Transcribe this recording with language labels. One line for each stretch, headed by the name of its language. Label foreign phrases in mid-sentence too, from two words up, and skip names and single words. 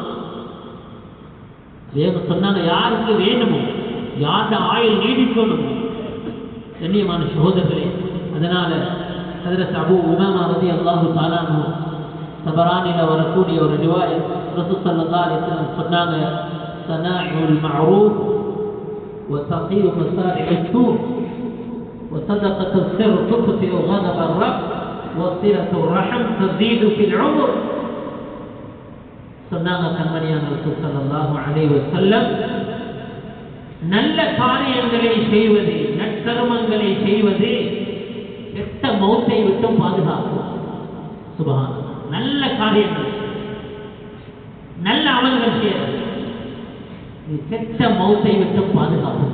Tamil: சொன்னாங்க, யாருக்கு வேணுமோ, யார்ட ஆயுள் நீடிக்கணுமோ. கண்ணியமான சகோதரர்களே, அதனால ஹஜ்ரத் அபூ உமாமா
Arabic: رضي الله تعالى عنه
Tamil: தபரானில வரக்கூடிய ஒரு ரிவாயத், ரசூல்
Arabic: صلى الله عليه وسلم
Tamil: சொன்னாங்க,
Arabic: صنائع المعروف وتقي مصارع السوء وصدقة السر تطفئ غضب الرب وصلة الرحم تزيد في العمر.
Tamil: சொன்னாங்க கண்மணியான ரசூல்
Arabic: صلى الله عليه وسلم,
Tamil: நல்ல காரியங்களை செய்வது, நற்கர்மங்களை செய்வது கெட்ட மௌத்தை விட்டு பாதுகாக்கும். சுப்ஹானல்லாஹ். நல்ல காரியங்கள், நல்ல அமல்கள் செய்வது கெட்ட மௌத்தை விட்டு பாதுகாக்கும்.